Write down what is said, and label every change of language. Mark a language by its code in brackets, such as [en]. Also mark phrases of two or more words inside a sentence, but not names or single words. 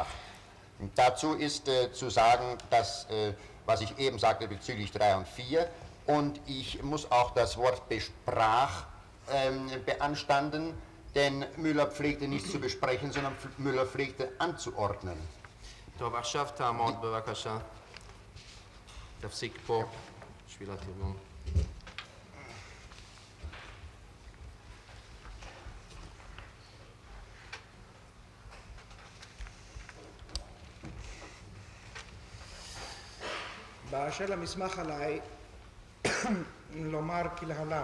[de] Und dazu ist zu sagen, dass, was ich eben sagte bezüglich 3 und 4, und ich muss auch das Wort besprach beanstanden, denn Müller pflegte nicht zu besprechen, sondern Müller pflegte anzuordnen. [he] טוב, עכשיו תעמוד בבקשה. תפסיק פה, בשביל התרגום. באשר למסמך עליי, לומר כלהלן.